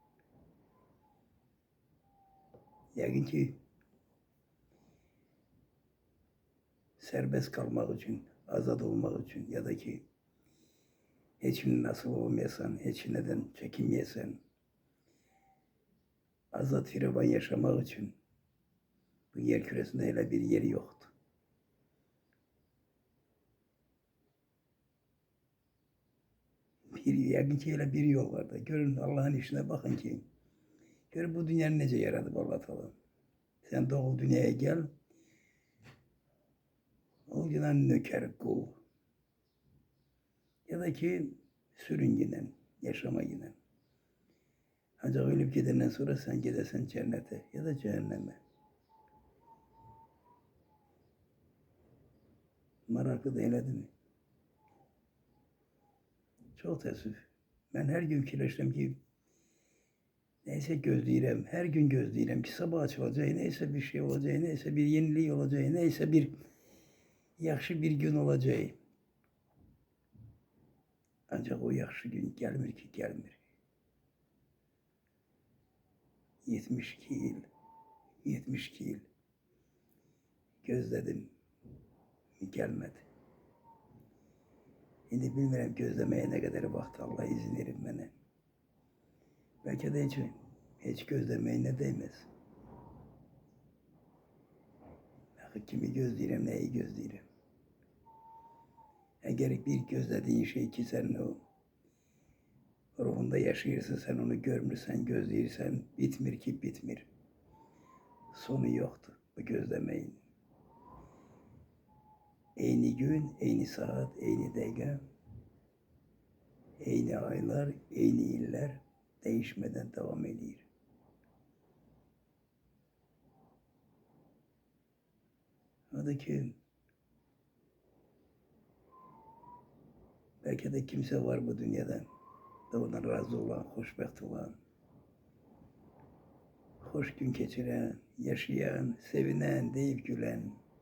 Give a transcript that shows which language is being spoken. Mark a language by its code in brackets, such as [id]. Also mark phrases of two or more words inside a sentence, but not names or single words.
[az] Yəqin ki, sərbəst qalmaq üçün, azad olmaq üçün ya da ki, heç kimin asılı olmayasan, heç nədən çəkinməyəsən, azad firavan yaşamaq üçün bu yer kürəsində elə bir yer yoxdur. Yəqin ki, elə bir yol var da. Görün Allah'ın işine bakın ki, görün bu dünyanı necə yaradıb Allah Teala. [tr] Sen doğul dünyaya gel, o günden nöker, kul. Ya da ki sürün giden, yaşama giden. Ancak ölüp gidenden sonra sen gidersen cennete ya da cehenneme. [az] Maraklı da elədi mi? Çok təəssüf. Ben her gün fikirləşirəm ki, neyse gözləyirəm, her gün gözləyirəm ki, sabah açılacaq, neyse bir şey olacaq, neyse bir yenilik olacaq, neyse bir yaxşı bir gün olacaq. Ancaq o yaxşı gün gelmir ki, gelmir. [tr] 72 yıl, 72 yıl gözledim, gelmedi. [az] Şimdi bilmirəm gözləməyə nə qədər vaxt Allah izin verir mənə. Bəlkə də heç gözləməyə nə değməz. Axı kimi gözləyirəm, nəyi gözləyirəm. Əgər bir gözlədiyin şey ki, sən o ruhunda yaşayırsan, sen onu görmürsən, gözləyirsən, bitmir ki, bitmir. [tr] Sonu yoktur bu gözlemeyin. [az] Eyni gün, eyni saat, eyni dəqiqə, eyni aylar, [tr] eyni iller değişmeden devam ediyor. O da ki, belki de kimse var bu dünyada da ondan razı olan, hoşbəxt olan, hoş gün geçiren, yaşayan, sevinen, deyip gülen.